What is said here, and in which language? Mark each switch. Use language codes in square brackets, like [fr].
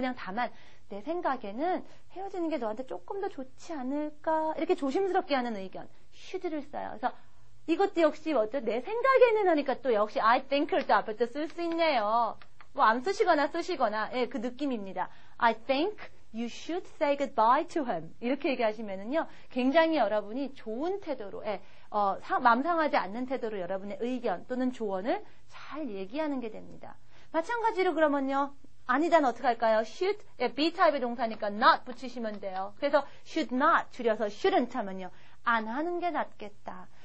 [ko] 그냥 다만 내 생각에는 헤어지는 게 너한테 조금 더 좋지 않을까? 이렇게 조심스럽게 하는 의견. should를 써요. 그래서 이것도 역시 내 생각에는 하니까 또 역시 [en] I think [ko] 를 또 앞에 또 쓸 수 있네요. 뭐 안 쓰시거나 그 느낌입니다. [en] I think you should say goodbye to him. [ko] 이렇게 얘기하시면은요. 굉장히 여러분이 좋은 태도로 맘 상하지 않는 태도로 여러분의 의견 또는 조언을 잘 얘기하는 게 됩니다. 마찬가지로 그러면요. 아니다는 어떻게 할까요? should, be 타입의 동사니까 not 붙이시면 돼요. 그래서 should not 줄여서 shouldn't 하면요. 안 하는 게 낫겠다.